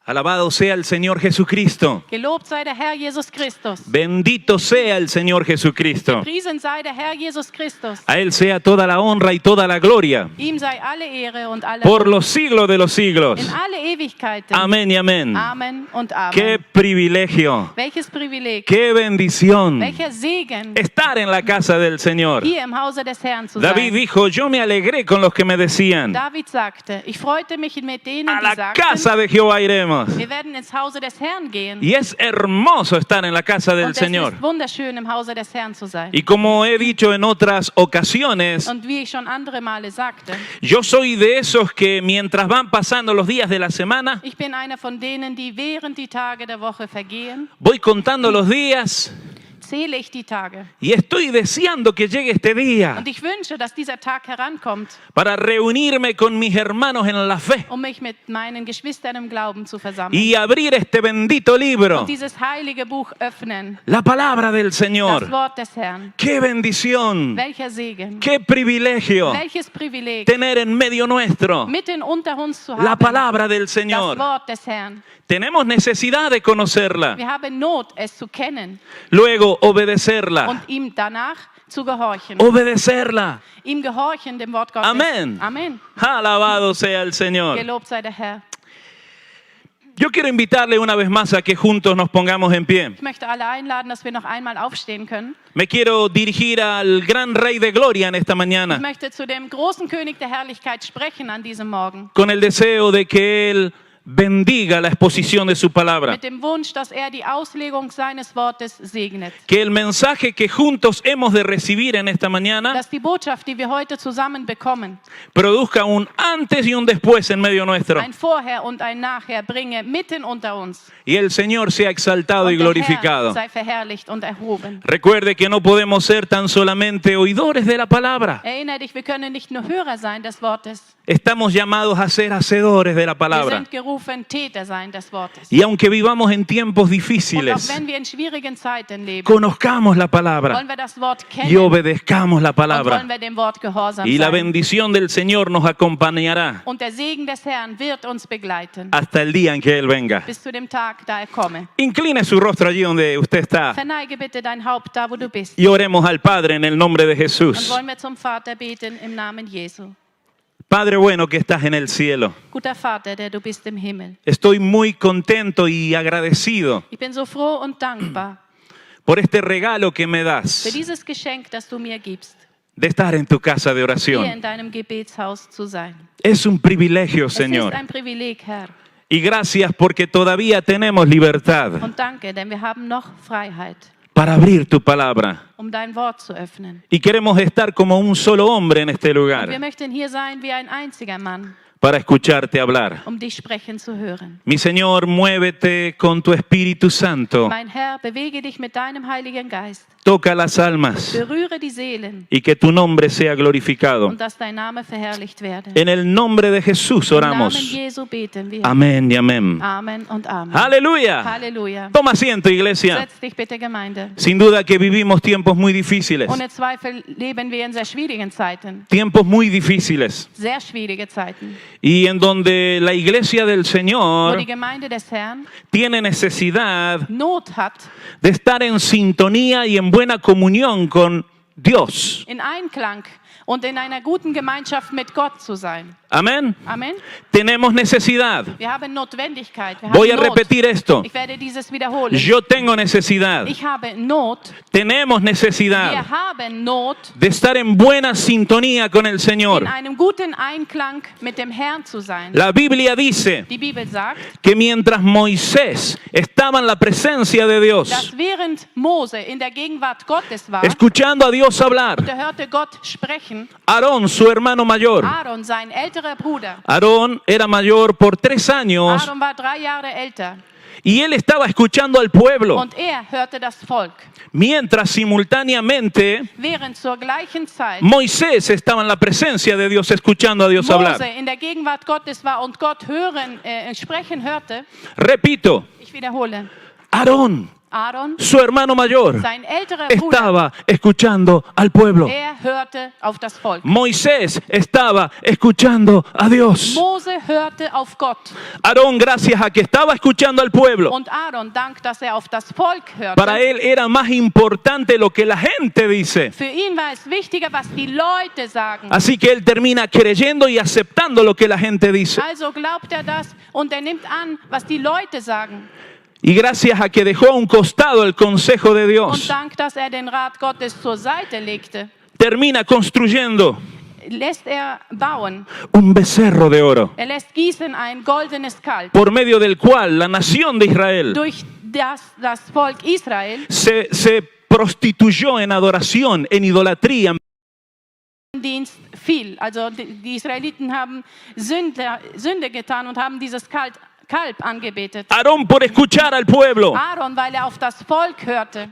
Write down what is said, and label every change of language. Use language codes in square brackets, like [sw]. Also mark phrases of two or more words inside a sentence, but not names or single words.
[es] Alabado sea el Señor Jesucristo. [de] Gelobt sei der Herr Jesus Christus. [es] Bendito sea el Señor Jesucristo. [de] Gepriesen sei der Herr Jesus Christus. [es] A Él sea toda la honra y toda la gloria. [de] Ihm sei alle Ehre und alle [es] Por los siglos de los siglos. [de] in alle Ewigkeiten. [es] Amén y amén. [de] Amen und Amen. [es] Qué privilegio. [de] Welches Privileg, [es] Qué bendición. [de] welcher Segen, [es] Estar en la casa del Señor. [de] hier im Hause des Herrn zu David sein. [es] dijo, yo me alegré con los que me decían, [de] David sagte, ich freute mich mit denen, [es] a [de] die [es] la [de] sagten, [es] casa de Jehová iremos. [de] wir werden ins Hause des Herrn gehen. [es] Y es hermoso estar en la casa del [de] Und es [es] Señor. [de] ist wunderschön, im Hause des Herrn zu sein. [es] Y como he dicho en otras ocasiones, [de] Und wie ich schon andere Male sagte, [es] yo soy de esos que mientras van pasando los días de la semana, [de] ich bin einer von denen, die während die Tage der Woche vergehen, [es] voy contando los días [de] zähle ich die Tage. [es] y estoy deseando que llegue este día [de] Und ich wünsche, dass dieser Tag herankommt, [es] para reunirme con mis hermanos en la fe [de] mich mit meinen Geschwistern im Glauben zu versammeln. [es] y abrir este bendito libro, [de] Und dieses heilige Buch öffnen, [es] la palabra del [de] das [es] Señor. [de] Wort des Herrn. [es] ¡Qué bendición! [de] Welcher Segen, [es] ¡Qué privilegio! [de] welches Privileg, [es] Tener en medio nuestro [de] mitten unter uns zu [es] la [de] haben, [es] palabra del [de] das [es] Señor. [de] Wort des Herrn. [es] Tenemos necesidad de conocerla, [de] Wir haben Not, es zu kennen [es] luego obedecerla, [de] und ihm danach zu gehorchen. [es] obedecerla. [de] Ihm gehorchen, dem Wort Gottes. [es] Amén. [de] Amen. [es] Alabado sea el Señor. [de] Gelobt sei der Herr. [es] Yo quiero invitarle una vez más a que juntos nos pongamos en pie. [de] Ich möchte alle einladen, dass wir noch einmal aufstehen können. [es] Me quiero dirigir al gran Rey de Gloria en esta [de] Ich [es] mañana, [de] möchte zu dem großen König der Herrlichkeit sprechen an diesem Morgen. [es] con el deseo de que Él bendiga la exposición de su palabra. [de] Mit dem Wunsch, dass er die Auslegung seines Wortes segnet. [es] Que el mensaje que juntos hemos de recibir en esta mañana [de] Dass die Botschaft, die wir heute zusammen bekommen, [es] produzca un antes y un después en medio nuestro. [de] ein Vorher und ein Nachher bringe mitten unter uns. [es] Y el Señor sea exaltado y [de] Und der Herr [es] glorificado. [de] sei verherrlicht und erhoben. [es] Recuerde que no podemos ser tan solamente oidores de la palabra. [de] Erinnere dich, wir können nicht nur Hörer sein des Wortes. [es] Estamos llamados a ser hacedores de la [de] Wir [es] palabra. [de] sind gerufen, Täter sein des Wortes. [es] Y aunque vivamos en tiempos [de] Und auch [es] difíciles, [de] wenn wir in schwierigen Zeiten leben, [es] conozcamos la palabra [de] wollen wir das Wort [es] y [de] kennen [es] obedezcamos la [de] und wollen [es] palabra. [de] wir dem Wort gehorsam [es] Y la [de] sein. [es] bendición del Señor nos acompañará [de] Und der Segen des Herrn wird uns begleiten, [es] hasta el día en que Él venga. [de] bis zu dem Tag, da er komme. [es] Incline su rostro allí donde usted está [de] Verneige bitte dein Haupt da, wo du bist. [es] y oremos al Padre en el nombre de [de] Und [es] Jesús. [de] wollen wir zum Vater beten im Namen Jesu. [es] Padre bueno que estás en el cielo, [de] Guter Vater, der du bist im Himmel. [es] estoy muy contento y agradecido [de] Ich bin so froh und dankbar [es] por este regalo que me [de] für das dieses Geschenk, das du mir gibst, [es] de estar en tu casa de [de] hier [es] oración. [de] in deinem Gebetshaus zu sein. [es] Es un privilegio, [de] Es [es] Señor. [de] ist ein Privileg, Herr. [es] Y gracias porque todavía tenemos libertad [de] Und danke, denn wir haben noch Freiheit, [es] para abrir tu palabra. [de] um dein Wort zu öffnen. [es] Y queremos estar como un solo hombre en este [de] Und wir [es] lugar [de] möchten hier sein wie ein einziger Mann, [es] para escucharte hablar. [de] um dich sprechen zu hören. [es] Mi Señor, muévete con tu Espíritu Santo. [de] Mein Herr, bewege dich mit deinem Heiligen Geist. [es] Toca las almas [de] Berühre die Seelen [es] y que tu nombre sea glorificado. [de] und dass dein Name verherrlicht werde. [es] En el nombre de Jesús [de] Im Namen [es] oramos. [de] Jesu beten wir. [es] Amén y amén. [de] Amen und Amen. [es] Aleluya. [de] Halleluja. [es] Toma asiento, iglesia. [de] Setz dich bitte, Gemeinde. [es] Sin duda que vivimos tiempos muy difíciles. [de] Ohne Zweifel leben wir in sehr schwierigen Zeiten. [es] Tiempos muy difíciles. [de] Sehr schwierige Zeiten. [es] Y en donde la iglesia del [de] Wo [es] Señor [de] die Gemeinde des Herrn [es] tiene necesidad [de] Not hat, [es] de estar en sintonía y en buena comunión con Dios. [de] in Einklang und in einer guten Gemeinschaft mit Gott zu sein. [es] Amén. [de] Amen. [es] Tenemos necesidad. [de] Wir haben Notwendigkeit. Wir [es] Voy a [de] haben Not. [es] repetir esto. [de] Ich werde dieses wiederholen. [es] Yo tengo necesidad. [de] Ich habe Not. [es] Tenemos necesidad [de] Wir haben Not, [es] de estar en buena sintonía con el Señor. [de] in einem guten Einklang mit dem Herrn zu sein. [es] La Biblia dice [de] Die Bibel sagt, [es] que mientras Moisés estaba en la presencia de Dios, [de] dass während Mose in der Gegenwart Gottes war, [es] escuchando a Dios hablar, [de] da hörte Gott sprechen, [es] Aarón, su hermano mayor, [de] Aaron, sein älterer Bruder. [es] Aarón era mayor por 3 años [de] Aaron war 3 Jahre älter [es] y él estaba escuchando al pueblo, [de] und er hörte das Volk. [es] mientras simultáneamente [de] Während zur gleichen Zeit [es] Moisés estaba en la presencia de Dios escuchando a Dios hablar. [de] Mose in der Gegenwart Gottes war und Gott sprechen hörte, [es] Repito, [de] ich wiederhole, [es] Aarón [de] Aaron, [es] su hermano mayor, [de] sein älterer Bruder, [es] estaba escuchando al pueblo. [de] hörte auf das Volk. [es] Moisés estaba escuchando a Dios. [de] Mose hörte auf Gott. [es] Aarón, gracias a que estaba escuchando al pueblo, [de] Und Aaron, dank, dass auf das Volk hörte. [es] para él era más importante lo que la gente dice. [de] Für ihn war es wichtiger, was die Leute sagen. [es] Así que él termina creyendo y aceptando lo que la gente dice. [de] Also glaubt das und nimmt an, was die Leute sagen. [es] Y gracias a que dejó a un costado el consejo de [de] Und [es] Dios, [de] dank, dass den Rat Gottes zur Seite legte, [es] termina construyendo [de] lässt bauen. [es] un becerro de oro, [de] Lässt gießen ein goldenes Kalb, [es] por medio del cual la nación de Israel [de] durch das Volk Israel [es] se prostituyó en adoración, en idolatría. [de] Dienst fiel. Also die Israeliten haben Sünde getan und haben dieses Kalb angebetet. [es] Aarón, por escuchar al pueblo, [de] Aaron, weil auf das Volk hörte,